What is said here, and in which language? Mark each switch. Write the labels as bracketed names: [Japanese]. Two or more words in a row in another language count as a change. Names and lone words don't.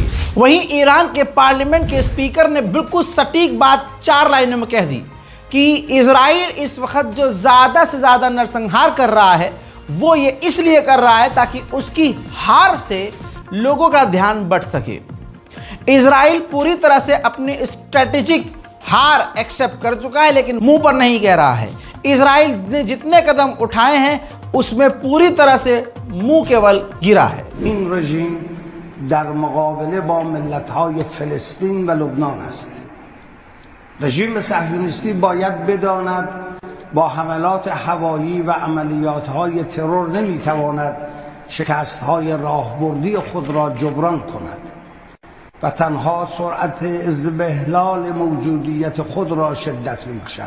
[Hindi] वहीं ईरान के पार्लियामेंट के स्पीकर ने बिल्कुल सटीक बात 4 लाइनों में कह दी कि इजराइल इस वक्त जो ज़्यादा से ज़्यादा नरसंहार कर रहा है वो ये इसलिए कर रहा है ताकि उसकी हार से लोगों का ध्यान बट सके। इजराइल पूरी तरह से अपनी स्ट्रेटेजिक हार एक्सेप्ट कर चुका है, लेकिन मुंह पर नहीं कह रहा है। इजराइल ने जितने कदम उठाए हैं उसमें पूरी तरह से मुंह केवल गिरा है। [Persian] این رژیم در مقابله با ملت‌های فلسطین و لبنان است. رژیم صهیونیستی باید بداند با حملات هوایی و عملیات‌های ترور نمی‌تواند شکست‌های راهبردی خود را جبران کند و تنها سرعت اضمحلال موجودیت خود را شدت می‌بخشد.